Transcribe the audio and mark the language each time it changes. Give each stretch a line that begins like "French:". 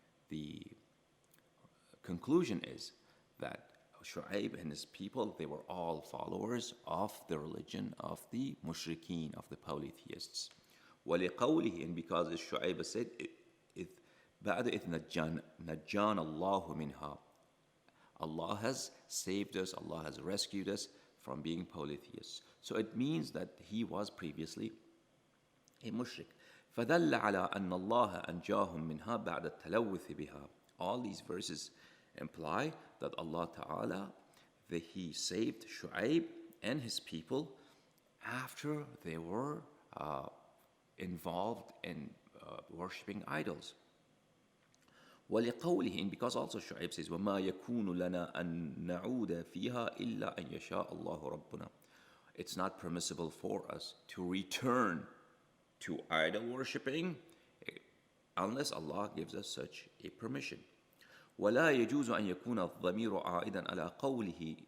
English: The conclusion is that Shu'aib and his people, they were all followers of the religion of the mushrikeen, of the polytheists.
Arabic: وَلِقَوْلِهِ,
English: and because as Shu'aib said,
Arabic: بعد إذ نجانا الله منها.
English: Allah has saved us, Allah has rescued us from being polytheists. So it means that he was previously a mushrik.
Arabic: فدل على أن الله أنجاهم منها بعد التلوث بها.
English: All these verses imply that Allah Ta'ala, that He saved Shu'aib and his people after they were involved in worshipping idols.
Arabic: ولقوله,
English: and because also Shu'aib says
Arabic: وما يكون لنا أن نعود فيها إلا أن يشاء الله ربنا.
English: It's not permissible for us to return to idol worshipping unless Allah gives us such a permission.
Arabic: ولا يجوز أن يكون الضمير عائدا على قوله.